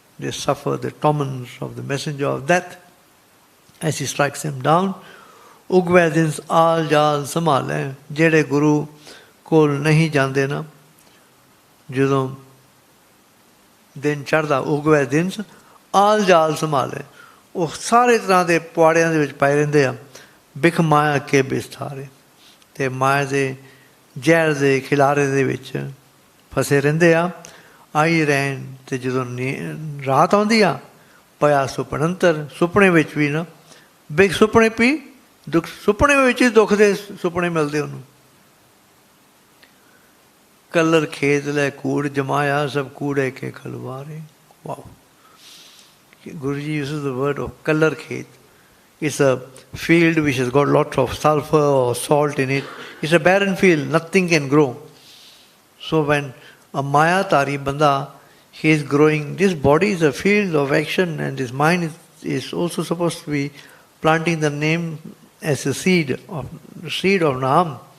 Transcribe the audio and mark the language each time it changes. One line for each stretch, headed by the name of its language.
English: They suffer the torments of the messenger of death as he strikes them down.
Punjabi: ਉਗਵੈ ਦਿਨ ਆਲ ਜਾਲ ਸੰਭਾਲੇ. ਜਿਹੜੇ ਗੁਰੂ ਕੋਲ ਨਹੀਂ ਜਾਂਦੇ ਨਾ, ਜਦੋਂ ਦਿਨ ਚੜ੍ਹਦਾ ਉਗਵੈ ਦਿਨ ਆਲ ਜਾਲ ਸੰਭਾਲੇ. ਉਹ ਸਾਰੇ ਤਰ੍ਹਾਂ ਦੇ ਪੁਆੜਿਆਂ ਦੇ ਵਿੱਚ ਪਏ ਰਹਿੰਦੇ ਆ। ਬਿਖ ਮਾਇਆ ਕੇ ਬਿਸਥਾਰੇ, ਅਤੇ ਮਾਇਆ ਦੇ ਜ਼ਹਿਰ ਦੇ ਖਿਲਾਰੇ ਦੇ ਵਿੱਚ ਫਸੇ ਰਹਿੰਦੇ ਆ। ਆਈ ਰਹਿਣ, ਅਤੇ ਜਦੋਂ ਰਾਤ ਆਉਂਦੀ ਆ ਪਿਆ ਸੁਪਨੰਤਰ, ਸੁਪਨੇ ਵਿੱਚ ਵੀ ਨਾ ਬਿਖ ਸੁਪਨੇ ਪੀ ਦੁੱਖ, ਸੁਪਨੇ ਵਿੱਚ ਹੀ ਦੁੱਖ ਦੇ ਸੁਪਨੇ ਮਿਲਦੇ ਉਹਨੂੰ। ਕਲਰ ਖੇਤ ਲੈ ਕੂੜ ਜਮਾਇਆ, ਸਭ ਕੂੜੇ ਕੇ ਖਲਵਾਰੇ।
English: Wow, Guruji uses the word of color khet. It's a field which has got lots of sulfur or salt in it. It's a barren field, nothing can grow. So when a Mayatari Banda, he is growing, this body is a field of action, and his mind is also supposed to be planting the name as a seed of Naam.